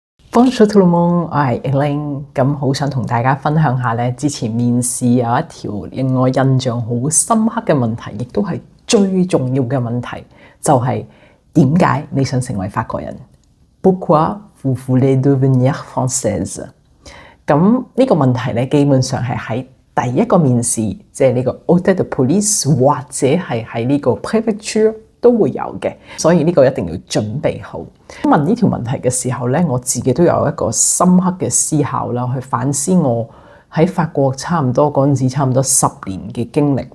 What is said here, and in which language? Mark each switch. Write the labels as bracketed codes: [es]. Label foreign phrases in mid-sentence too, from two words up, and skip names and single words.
[fr] Bonjour tout le monde， [yue] 我係 Elaine， 咁好想同大家分享下咧，之前面試有一條令我印象好深刻嘅問題，亦都係最重要嘅問題，就係點解你想成為法國人 ？ [fr] Pourquoi vous voulez devenir française？ [yue] 咁呢個問題咧，基本上係喺第一個面試，即係呢個 Hôtel de Police 或者係喺呢個 Préfecture都會有嘅，所以呢個一定要準備好。問呢條問題嘅時候咧，我自己都有一個深刻嘅思考啦，去反思我喺法國差唔多10年嘅經歷。